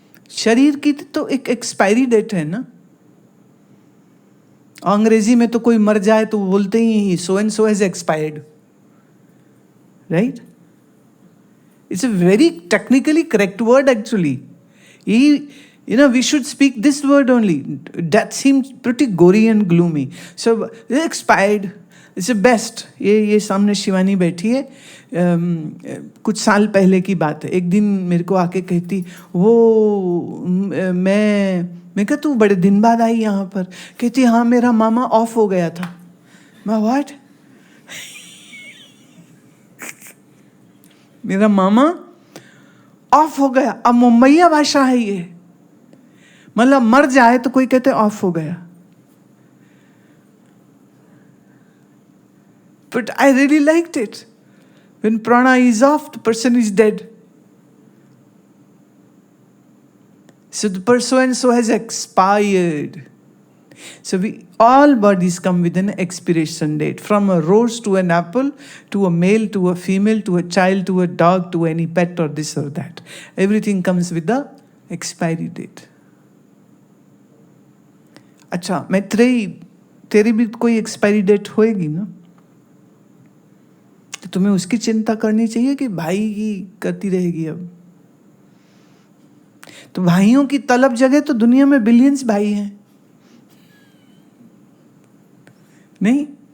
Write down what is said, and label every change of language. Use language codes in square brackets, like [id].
[hi] शरीर की तो एक एक्सपायरी डेट है ना। अंग्रेजी में तो कोई मर जाए तो बोलते ही [en] So and so has expired, right? It's a very technically correct word actually. We should speak this word only. That seems pretty gory and gloomy. So expired, it's the best. [hi] ये सामने शिवानी बैठी है, कुछ साल पहले की बात है। एक दिन मेरे को आके कहती वो मैं कहा तू बड़े दिन बाद आई यहाँ पर? कहती हाँ मेरा मामा ऑफ हो गया था। मैं व्हाट? मेरा मामा ऑफ हो गया। अब मुंबईया भाषा है ये, मतलब मर जाए तो कोई कहते ऑफ हो गया। [en] But I really liked it. When prana is off, the person is dead. So the person so has expired. So all bodies come with an expiration date. From a rose to an apple, to a male, to a female, to a child, to a dog, to any pet or this or that. Everything comes with the expiry date. अच्छा, मैत्रेयी [hi] तेरी भी कोई expiry date होएगी ना, तो तुम्हें उसकी चिंता करनी चाहिए कि भाई की करती रहेगी। अब तो भाइयों की तलब जगह तो दुनिया में बिलियंस भाई हैं, नहीं?